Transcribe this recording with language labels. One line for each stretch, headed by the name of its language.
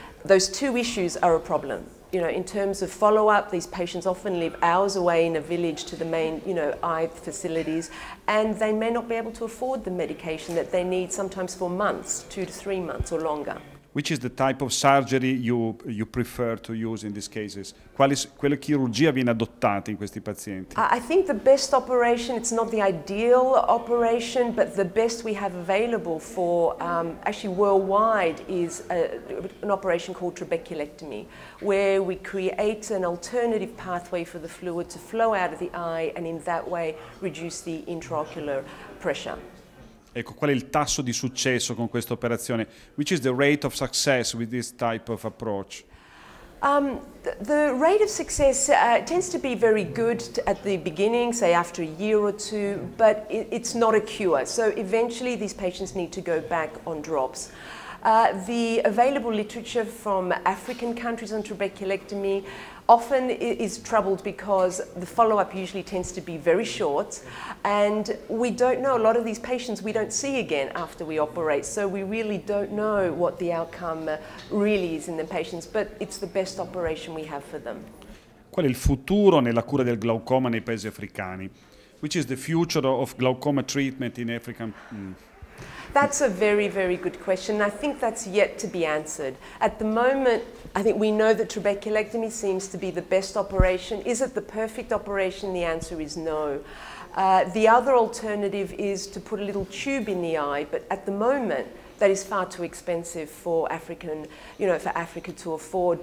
English: Those two issues are a problem. In terms of follow-up, these patients often live hours away in a village to the main, eye facilities, and they may not be able to afford the medication that they need sometimes for months, 2 to 3 months or longer. Which is the type of surgery you prefer to use in these cases?
Italian: Quale chirurgia viene adottata in questi pazienti?
English: I think the best operation, it's not the ideal operation, but the best we have available for, actually worldwide, is an operation called trabeculectomy, where we create an alternative pathway for the fluid to flow out of the eye and in that way reduce the intraocular pressure.
Italian: Ecco, qual è il tasso di successo con questa operazione?
English: Which is the rate of success with this type of approach? The rate of success tends to be very good at the beginning, say after a year or two, but it's not a cure. So eventually these patients need to go back on drops. The available literature from African countries on trabeculectomy often is troubled because the follow-up usually tends to be very short, and we don't know, a lot of these patients we don't see again after we operate, so we really don't know what the outcome really is in the patients, but it's the best operation we have for them.
Italian: Qual è il futuro nella cura del glaucoma nei paesi africani?
English: Which is the future of glaucoma treatment in African? That's a very, very good question. I think that's yet to be answered. At the moment, I think we know that trabeculectomy seems to be the best operation. Is it the perfect operation? The answer is no. The other alternative is to put a little tube in the eye, but at the moment, that is far too expensive for for Africa to afford.